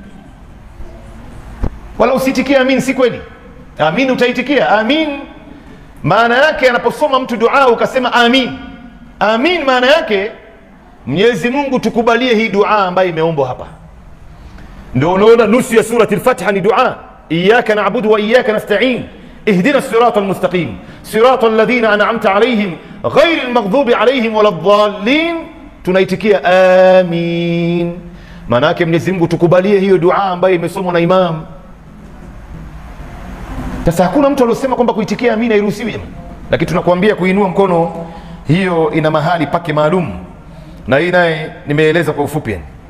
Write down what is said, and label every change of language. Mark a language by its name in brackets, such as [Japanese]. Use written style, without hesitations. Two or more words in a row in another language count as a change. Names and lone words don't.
[Swahili] Wala usiitikie amin, si kweli. Amin utaitikia. Amin maana yake anaposoma mtu dua ukasema amin. Amin maana yake Mwenyezi Mungu tukubalie hii dua ambayo imeombwa hapa. Ndio unaona nusu ya surati al-Fatiha ni dua. [Arabic] إياك نعبد وإياك نستعين اهدنا الصراط المستقيم. صراط الذين أنعمت عليهم غير المغضوب عليهم ولا الضالين. [Swahili] Tunaitikia amin. Maana yake Mwenyezi Mungu tukubalie hiyo dua ambayo imesomwa na imam. Sasa hakuna mtu aliyosema kwamba kuitikia amin hairuhusiwi. Lakini tunakuambia kuinua mkono hiyo ina mahali pake maalum. Na hii naye nimeeleza kwa ufupi.